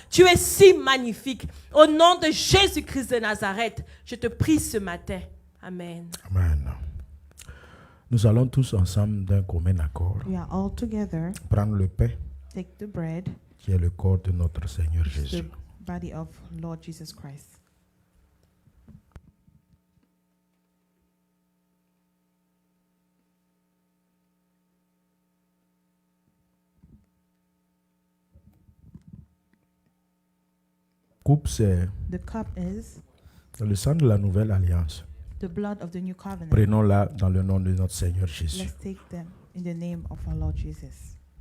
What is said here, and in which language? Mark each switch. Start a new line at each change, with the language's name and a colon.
French: Tu es si magnifique. Au nom de Jésus-Christ de Nazareth, je te prie ce matin. Amen.
English: Amen.
French: Nous allons tous ensemble d'un commun accord
English: We are all together.
French: prendre le pain
English: Take the bread,
French: qui est le corps de notre Seigneur
English: the
French: Jésus.
English: body of Lord Jesus Christ.
French: Coupe, c'est
English: The cup is
French: le sang de la nouvelle alliance.
English: the blood of the new covenant.
French: Prenons-la dans le nom de notre Seigneur Jésus.
English: Let's take them in the name of our Lord Jesus.